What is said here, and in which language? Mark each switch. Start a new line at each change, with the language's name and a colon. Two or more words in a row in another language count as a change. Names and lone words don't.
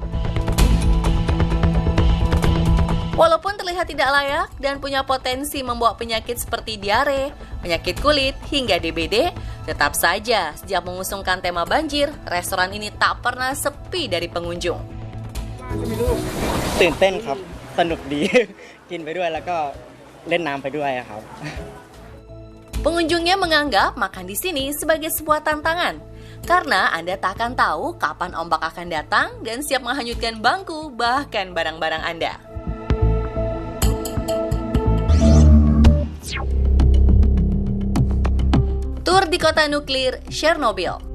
Indonesian: Walaupun terlihat tidak layak dan punya potensi membawa penyakit seperti diare, penyakit kulit, hingga DBD, tetap saja sejak mengusungkan tema banjir, restoran ini tak pernah sepi dari pengunjung.
Thai: ตื่นเต้นครับสนุกดี กินไปด้วยแล้วก็เล่นน้ำไปด้วยครับ
Indonesian: Pengunjungnya menganggap makan di sini sebagai sebuah tantangan, karena Anda tak akan tahu kapan ombak akan datang dan siap menghanyutkan bangku bahkan barang-barang Anda. Tur di kota nuklir Chernobyl.